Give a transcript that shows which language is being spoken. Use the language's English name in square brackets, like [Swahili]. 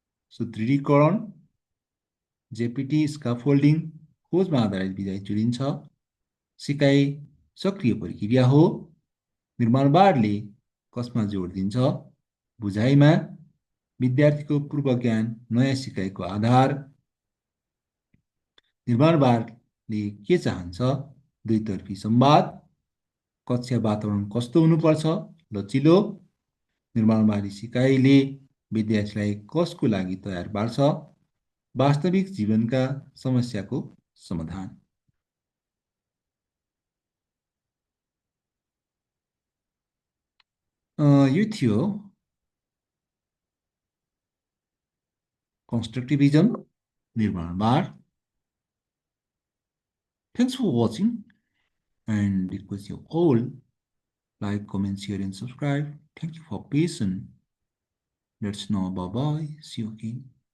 [Nepali] सुदृढीकरण, जेपिटी स्काफोल्डिङ, खोजमा आधारित विधायी चुनिन्छ। सिकाइ सक्रिय प्रक्रिया हो। निर्माणवादले कसमा जोड दिन्छ? बुझाइमा। विद्यार्थीको पूर्व ज्ञान नयाँ सिकाइको आधार। निर्माणवादले के चाहन्छ? दुईतर्फी संवाद। कक्षा वातावरण कस्तो हुनुपर्छ? लचिलो। निर्माणवादी सिकाइले विद्यार्थीलाई कसको लागि तयार पार्छ? वास्तविक जीवनका समस्याको समाधान। यो थियो constructivism, निर्माणवाद. [English] Thanks for watching and request you all like, comment, share and subscribe. Thank you for patience. Let's know. Bye bye. See you again.